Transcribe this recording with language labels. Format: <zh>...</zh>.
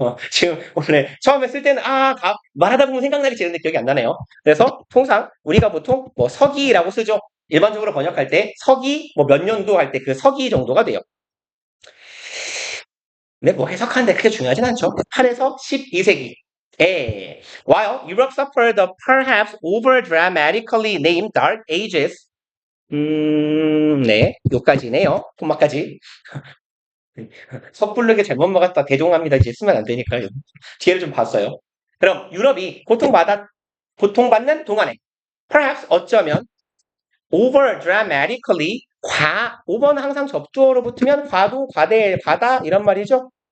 <ko>지금 오늘 처음에 쓸 때는 말하다 보면 생각나기 지는데 기억이 안 나네요. 그래서 통상 우리가 보통 뭐 서기라고 쓰죠. 일반적으로 번역할 때 서기 뭐 몇 년도 할 때 그 서기 정도가 돼요. 근데 뭐 해석하는데 크게 중요하진 않죠. 8에서 12세기.</ko> <en>While Europe suffered the perhaps over dramatically named Dark Ages.</en> <ko>네, 요까지네요. 토막까지. 섣부르게 잘못 먹었다 대종합니다. 이제 쓰면 안 되니까요. 뒤에를 좀 봤어요. 그럼 유럽이 고통받는 동안에 perhaps 어쩌면 over dramatically over는 항상 접두어로 붙으면 과도, 과대, 과다 이런 말이죠.</ko>